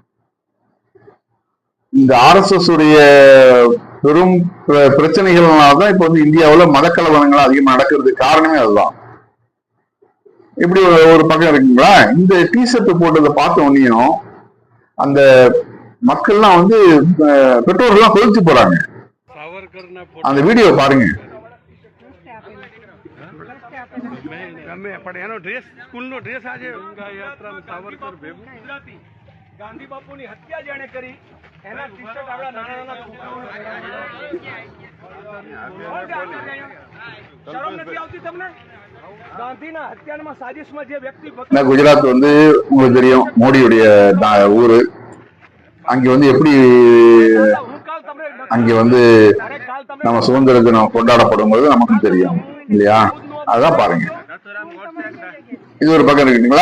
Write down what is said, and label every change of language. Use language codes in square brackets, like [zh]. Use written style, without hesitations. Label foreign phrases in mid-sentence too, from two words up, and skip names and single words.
[ta] இந்த RSS உடைய பெரும் பிரச்சனைகள்னாலதான் இப்ப இந்தியாவில் மதக்கலவரங்கள் அதிகமா நடக்கிறதுக்கு காரணமே அதுதான். இப்படி ஒரு பக்கம் இருக்குங்களா. இந்த டிஷர்ட் போட்டதை பார்த்த உடனேயும் அந்த மக்கள்லாம் பெற்றோர்கள்லாம் கொதிச்சு போறாங்க. அந்த வீடியோ பாருங்க. [gu] ગાંધી બાપુની હત્યા જેણે કરી એના ટી-શર્ટ આવડા નાના નાના શરમ નથી આવતી તમને? ગાંધીના હત્યામાં સાજિશમાં જે વ્યક્તિ [ta] குஜராத் உங்களுக்கு தெரியும், மோடியுடைய ஊரு. அங்க எப்படி அங்க நம்ம சுதந்திர தினம் கொண்டாடப்படும் போது நமக்கும் தெரியும் இல்லையா? அதான் பாருங்க. இது ஒரு பக்கம் இருக்குங்களா.